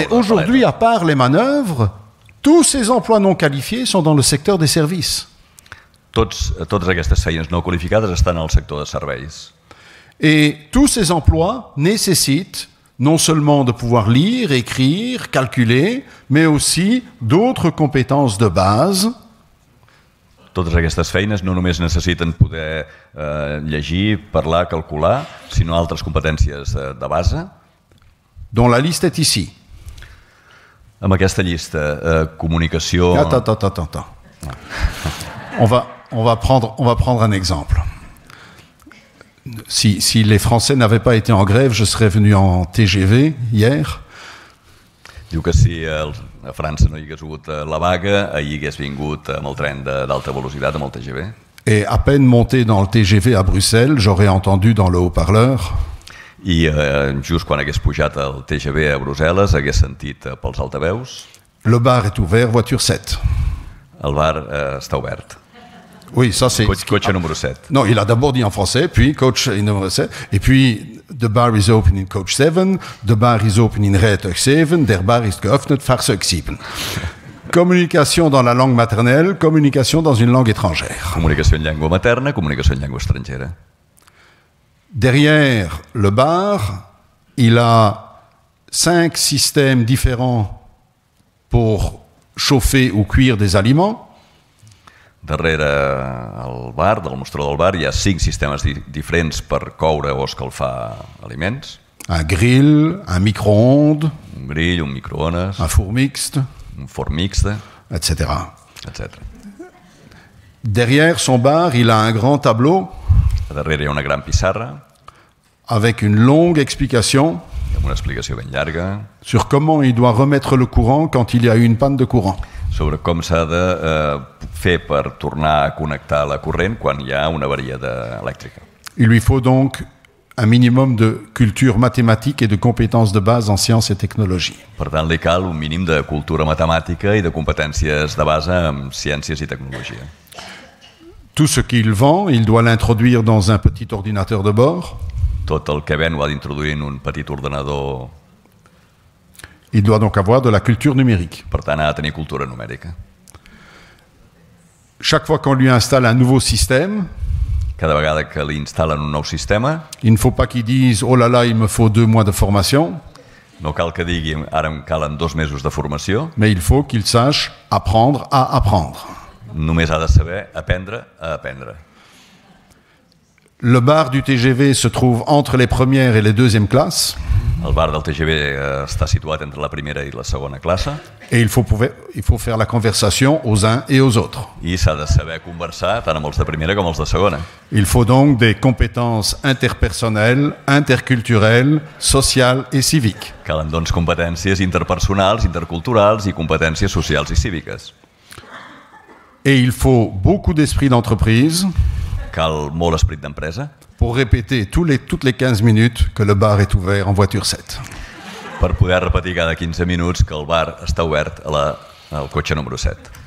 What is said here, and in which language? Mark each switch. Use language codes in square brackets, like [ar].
[fr] Mais aujourd'hui, à part les manœuvres, tous ces emplois non qualifiés sont dans le secteur des services. [ca] Totes aquestes feines no qualificades estan al sector de serveis. [fr] Et tous ces emplois nécessitent non seulement de pouvoir lire, écrire, calculer, mais aussi d'autres compétences de base. [ca] Totes aquestes feines no només necessiten poder llegir, parlar, calcular, sinó altres competències de base. [fr] Dont la liste est ici. [ca] Amb aquesta llista, comunicació... [fr] Attends. On va prendre un exemple. Si les Français n'avaient pas été en grève, je serais venu en TGV hier. [ca] Diu que si a França no hi hagués hagut la vaga, ahir hagués vingut amb el tren d'alta velocitat, amb el TGV. [fr] Et à peine monté dans le TGV à Bruxelles, j'aurais entendu dans le haut-parleur. [ca] I just quan hagués pujat al TGV a Brussel·les, hagués sentit pels altaveus. [fr] Le bar est ouvert, voiture 7. [ca] El bar està obert. [fr] Oui, ça c'est... Coach numéro 7. Non, il a d'abord dit en français, puis coach numéro 7, et puis [en] the bar is open in coach 7, [nl] the bar is open in rijtuig 7, [de] der bar is geöffnet, Fahrzeug 7. [fr] Communication dans la langue maternelle, communication dans une langue étrangère. [ca] Comunicació en llengua materna, comunicació en llengua estrangera. [fr] Derrière le bar, il a 5 systèmes différents pour chauffer ou cuire des aliments. [ca] Darrere el bar, del mostrador del bar, hi ha 5 sistemes diferents per coure o escalfar aliments. [fr] Un grill, un micro-ondes. [ca] Un grill, un microones. [fr] Un four mixte. [ca] Un forn mixte. [fr] Etc. [ca] Etc. [fr] Derrière son bar, il a un grand tableau. [ca] A darrere hi ha una gran pissarra. [fr] Avec une longue explication. [ca] Amb una explicació ben llarga. [fr] Sur comment il doit remettre le courant quand il y a eu une panne de courant. [ca] Sobre com s'ha de fer per tornar a connectar la corrent quan hi ha una avaria elèctrica. [fr] Il lui faut donc un minimum de culture mathématique et de compétences de base en sciences et technologies. [ca] Per tant, li cal un mínim de cultura matemàtica i de competències de base en ciències i tecnologia. [fr] Tout ce qu'il vend, il doit l'introduire dans un petit ordinateur de bord. [ca] Tot el que ven ho ha d'introduir en un petit ordenador. [fr] Il doit donc avoir de la culture numérique. [ca] Per tant, ha de tenir cultura numèrica. [fr] Chaque fois qu'on lui installe un nouveau système, [ca] cada vegada que li instal·len un nou sistema, [fr] il ne faut pas qu'il dise « Oh là là, il me faut 2 mois de formation ». [ca] No cal que digui « Ara em calen 2 mesos de formació ». [fr] Mais il faut qu'il sache apprendre à apprendre. [ca] Només ha de saber aprendre a aprendre. [fr] Le bar du TGV se trouve entre les premières et les deuxièmes classes. [ca] El bar del TGV està situat entre la primera i la segona classe. [fr] Et il faut faire la conversation aux uns et aux autres. [ca] I s'ha de saber conversar tant amb els de primera com els de segona. [fr] Il faut donc des compétences interpersonnelles, interculturelles, sociales et civiques. [ca] Calen doncs competències interpersonals, interculturals i competències socials i cíviques. [fr] Et il faut beaucoup d'esprit d'entreprise. [ca] Cal molt esperit d'empresa. [fr] Pour répéter toutes les 15 minutes que le bar est ouvert en voiture 7. [ca] Per poder repetir cada 15 minuts que el bar està obert al cotxe número 7.